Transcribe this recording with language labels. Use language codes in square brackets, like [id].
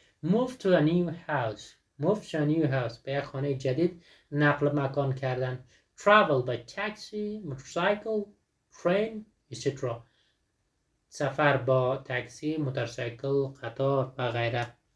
[en] move to a new house [fa] به یک خانه جدید نقل مکان کردن. [en] travel by taxi, motorcycle, train, etc. [fa] سفر با تاکسی، موتورسیکل، قطار و غیره.